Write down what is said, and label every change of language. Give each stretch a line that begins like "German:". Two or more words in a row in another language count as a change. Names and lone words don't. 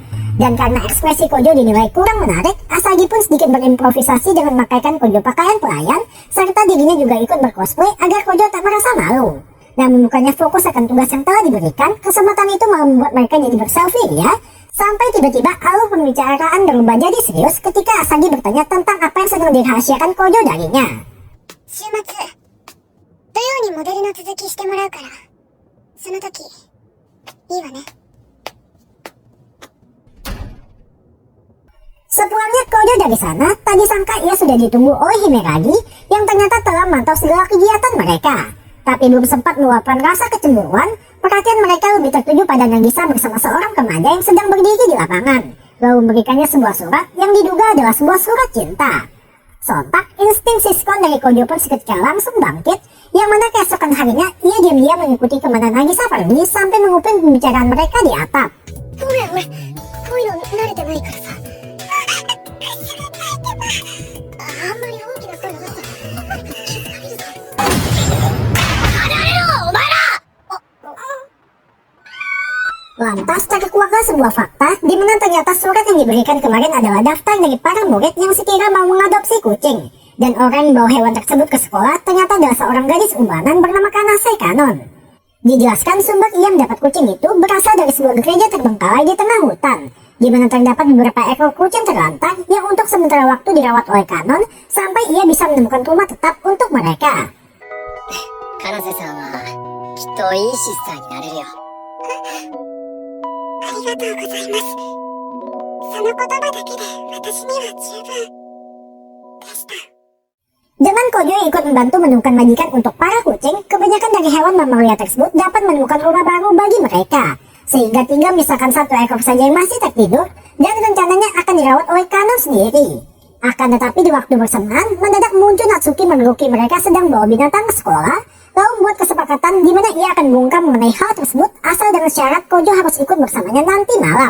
Indonesian: Dan karena ekspresi Kojo dinilai kurang menarik, Asagi pun sedikit berimprovisasi dengan memakaikan Kojo pakaian pelayan, serta dirinya juga ikut bercosplay agar Kojo tak merasa malu. Namun bukannya fokus akan tugas yang telah diberikan, kesempatan itu malah membuat mereka jadi berselfie ya. Sampai tiba-tiba alur pembicaraan berubah jadi serius ketika Asagi bertanya tentang apa yang sedang dirahasiakan Kojo darinya.
Japanese: 週末、土曜にモデルの続きしてもらうから。その時、いいわね。
Indonesian: Sepulangnya Kojo dari sana, tak disangka ia sudah ditunggu oleh Himeragi yang ternyata telah memantau segala kegiatan mereka. Tapi belum sempat meluapkan rasa kecemburuan, perhatian mereka lebih tertuju pada Nagisa bersama seorang remaja yang sedang berdiri di lapangan, lalu memberikannya sebuah surat yang diduga adalah sebuah surat cinta. Sontak, insting siskon dari Kojo pun seketika langsung bangkit, yang mana keesokan harinya ia diam-diam mengikuti kemana Nagisa pergi sampai menguping pembicaraan mereka di atap.
Japanese: ごめん、俺、こういうの慣れてないからさ。あんまり大きな声を出すと、誰かに気づかれるぞ。
Indonesian: Lantas terkuaklah sebuah fakta di mana ternyata surat yang diberikan kemarin adalah daftar dari para murid yang sekira mau mengadopsi kucing. Dan orang yang bawa hewan tersebut ke sekolah ternyata adalah seorang gadis umbanan bernama Kanase Kanon. Dijelaskan sumber ia mendapat kucing itu berasal dari sebuah gereja terbengkalai di tengah hutan, di mana terdapat beberapa ekor kucing terlantar yang untuk sementara waktu dirawat oleh Kanon sampai ia bisa menemukan rumah tetap untuk mereka.
Japanese: 金瀬さんはきっといいシスターになれるよ。ありがとうございます。その言葉だけで私には十分でした。
Indonesian: Dengan Kojo yang ikut membantu menemukan majikan untuk para kucing, kebanyakan dari hewan mamalia tersebut dapat menemukan rumah baru bagi mereka. Sehingga tinggal misalkan satu ekor saja yang masih tertidur, dan rencananya akan dirawat oleh Kanon sendiri. Akan tetapi di waktu bersamaan, mendadak muncul Natsuki mengeruki mereka sedang bawa binatang ke sekolah, lalu membuat kesepakatan di mana ia akan mengungkap mengenai hal tersebut asal dengan syarat Kojo harus ikut bersamanya nanti malam.